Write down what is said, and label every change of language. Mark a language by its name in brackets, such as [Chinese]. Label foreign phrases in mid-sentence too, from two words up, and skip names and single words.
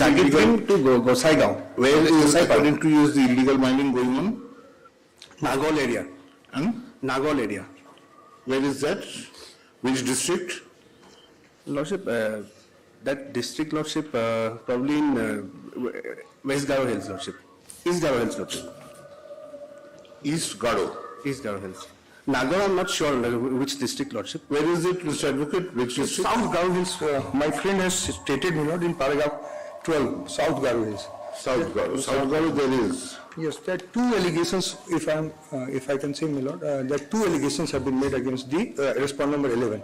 [English] Jagitrim to Gosaigaon. Where is according to you is the illegal mining going on? Nagaul area. Nagaul area. Where is that? Which district? Lordship, that district, Lordship, probably in West Garo Hills, Lordship. East Garo Hills, Lordship. East Garo. East Garo Hills. Nagaur, I'm not sure which district, Lordship. Where is it, Mr. Advocate? Which district? South Garo Hills, my friend has stated, in paragraph 12, South Garo Hills. South Garo. South Garo there is. Yes, there are two allegations, if I can say, my lord, there are two allegations have been made against the respondent number 11.